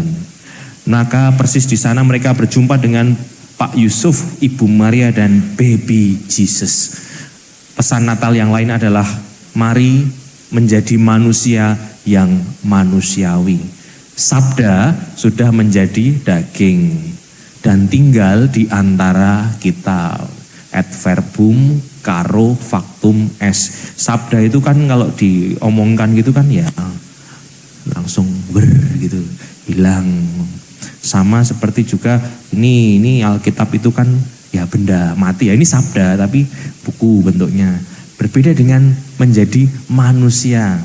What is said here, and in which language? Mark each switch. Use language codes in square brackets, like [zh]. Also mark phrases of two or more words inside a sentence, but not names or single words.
[id] Maka persis di sana mereka berjumpa dengan Pak Yusuf, Ibu Maria dan baby Jesus. Pesan Natal yang lain adalah mari menjadi manusia yang manusiawi. Sabda sudah menjadi daging dan tinggal di antara kita. [la] Et verbum caro factum est. [id] Sabda itu kan kalau diomongkan gitu kan ya langsung gitu hilang. Sama seperti juga ini Alkitab itu kan ya benda mati ya, ini sabda tapi buku bentuknya. Berbeda dengan menjadi manusia.